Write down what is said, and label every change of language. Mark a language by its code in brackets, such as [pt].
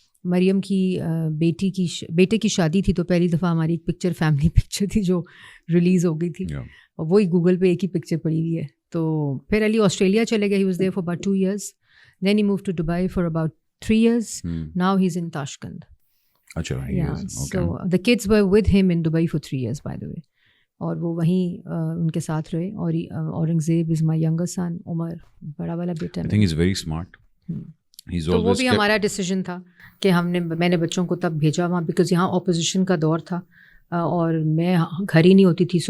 [ur] مریم کی بیٹے کی شادی تھی تو پہلی دفعہ ہماری ایک پکچر فیملی پکچر تھی جو ریلیز ہو گئی تھی, اور وہی گوگل پہ ایک ہی پکچر پڑی ہوئی ہے. تو پھر علی آسٹریلیا چلے گئے. [en] He was there for about 2 years. Then he move to Dubai for about 3 years. Now he is in Tashkent. [ur] اچھا, [en] so the kids were with him in Dubai for 3 years by the way. [ur] اور وہ وہیں ان کے ساتھ رہے. اور اورنگزیب [en] Is my younger son. [ur] عمر بڑا والا بیٹا ہے. [en] I think he's very smart. [ur] تو وہ بھی ہمارا ڈیسیجن تھا کہ میں نے بچوں کو تب بھیجا وہاں بیکاز یہاں اپوزیشن کا دور تھا اور میں گھر ہی نہیں ہوتی تھی.